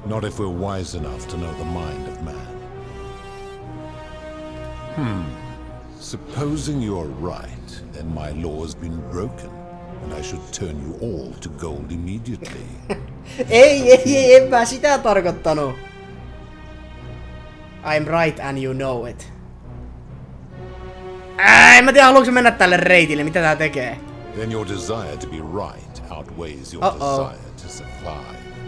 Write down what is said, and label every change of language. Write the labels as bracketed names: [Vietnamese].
[English] Not if we're wise enough to know the mind of man. Supposing you're right, then my law has been broken, and I should turn you all to gold immediately. [Finnish] Ei, en mä sitä tarkoittanut. [English] I'm right and you know it. [Finnish] En mä tiedä, haluanko mennä tälle reitille, mitä tää tekee. [English] Then your desire to be right outweighs your desire to survive.